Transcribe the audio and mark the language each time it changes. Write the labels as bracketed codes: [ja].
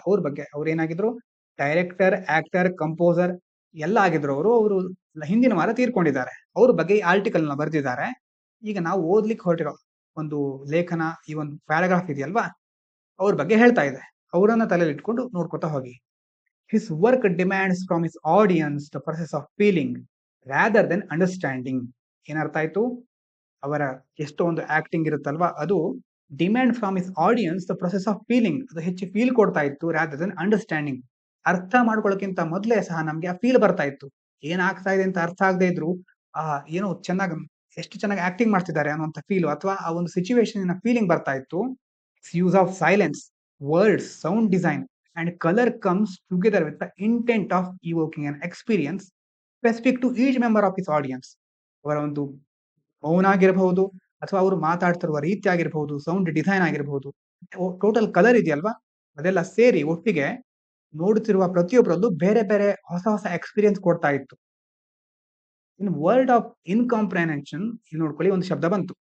[kn] ಅವ್ರ ಬಗ್ಗೆ ಅವ್ರು ಏನಾಗಿದ್ರು, ಡೈರೆಕ್ಟರ್, ಆಕ್ಟರ್, ಕಂಪೋಸರ್ ಎಲ್ಲ ಆಗಿದ್ರು. ಅವರು ಹಿಂದಿನ ವಾರ ತೀರ್ಕೊಂಡಿದ್ದಾರೆ. ಅವ್ರ ಬಗ್ಗೆ ಈ ಆರ್ಟಿಕಲ್ ನ ಬರೆದಿದ್ದಾರೆ. ಈಗ ನಾವು ಓದ್ಲಿಕ್ಕೆ ಹೊರಟಿರೋ ಒಂದು ಲೇಖನ, ಈ ಒಂದು ಪ್ಯಾರಾಗ್ರಾಫ್ ಇದೆಯಲ್ವಾ, ಅವ್ರ ಬಗ್ಗೆ ಹೇಳ್ತಾ ಇದೆ. ಅವರನ್ನ ತಲೆಯಲ್ಲಿ ಇಟ್ಕೊಂಡು ನೋಡ್ಕೊತಾ ಹೋಗಿ. [en] His work demands from his audience the process of feeling rather than understanding. [kn] ಏನರ್ಥ ಆಯ್ತು? ಅವರ ಎಷ್ಟೋ ಒಂದು ಆಕ್ಟಿಂಗ್ ಇರುತ್ತಲ್ವಾ, ಅದು [en] demand from his audience the process of feeling, [kn] ಅದು ಹೆಚ್ಚು ಫೀಲ್ ಕೊಡ್ತಾ ಇತ್ತು [en] Rather than understanding. [kn] ಅರ್ಥ ಮಾಡ್ಕೊಳ್ಳೋಕ್ಕಿಂತ ಮೊದಲೇ ಸಹ ನಮ್ಗೆ ಆ ಫೀಲ್ ಬರ್ತಾ ಇತ್ತು. ಏನಾಗ್ತಾ ಇದೆ ಅಂತ ಅರ್ಥ ಆಗದೆ ಇದ್ರು ಆ ಏನೋ ಎಷ್ಟು ಚೆನ್ನಾಗಿ ಆಕ್ಟಿಂಗ್ ಮಾಡ್ತಿದ್ದಾರೆ ಅನ್ನುವಂಥ ಫೀಲ್, ಅಥವಾ ಆ ಒಂದು ಸಿಚುವೇಶನ್ ಫೀಲಿಂಗ್ ಬರ್ತಾ ಇತ್ತು. [en] Use of silence, words, sound design and color comes together with the intent of evoking an experience specific to each member of his audience. [kn] ಅವರ ಒಂದು ಮೌನ ಆಗಿರಬಹುದು, ಅಥವಾ ಅವರು ಮಾತಾಡ್ತಿರುವ ರೀತಿ ಆಗಿರಬಹುದು, ಸೌಂಡ್ ಡಿಸೈನ್ ಆಗಿರಬಹುದು, ಟೋಟಲ್ ಕಲರ್ ಇದೆಯಲ್ವಾ, ಅದೆಲ್ಲ ಸೇರಿ ಒಟ್ಟಿಗೆ ನೋಡುತ್ತಿರುವ ಪ್ರತಿಯೊಬ್ಬರಲ್ಲೂ ಬೇರೆ ಬೇರೆ ಹೊಸ ಹೊಸ ಎಕ್ಸ್ಪೀರಿಯನ್ಸ್ ಕೊಡ್ತಾ ಇತ್ತು. [en] in word of incomprehension, [kn] ಇಲ್ಲಿ ನೋಡ್ಕೊಳ್ಳಿ ಒಂದು ಶಬ್ದ ಬಂತು.